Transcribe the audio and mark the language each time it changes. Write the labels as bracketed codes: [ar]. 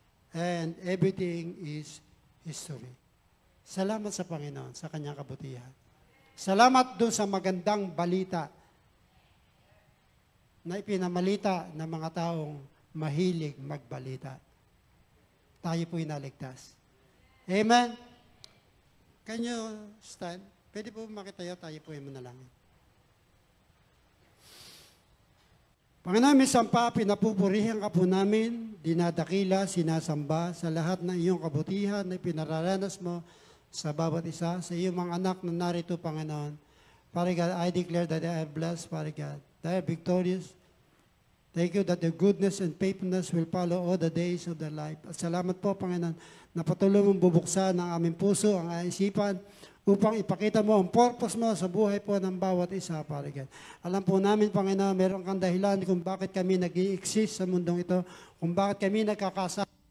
[en] And everything is history. [tl] Salamat sa Panginoon, sa kanyang kabutihan. Salamat doon sa magandang balita na ipinamalita ng mga taong mahilig magbalita. Tayo po inaligtas. Amen? [en] Can you stand? [tl] Pwede po makitayo, tayo po yung manalangin. Panginoon, misampa, pinapupurihan ka po namin, dinadakila, sinasamba sa lahat ng iyong kabutihan na pinararanas mo sa bawat isa, sa iyong mga anak na narito, Panginoon. [en] Father God, I declare that they are blessed, Father God. They are victorious. Thank you that your goodness and faithfulness will follow all the days of their life. [tl] At salamat po, Panginoon, na patuloy mong bubuksan ang aming puso, ang aming isipan, upang ipakita mo ang purpose mo sa buhay po ng bawat isa, Father God. Alam po namin, Panginoon, meron kang dahilan kung bakit kami nag-i-exist sa mundong ito, kung bakit kami nagkakasama.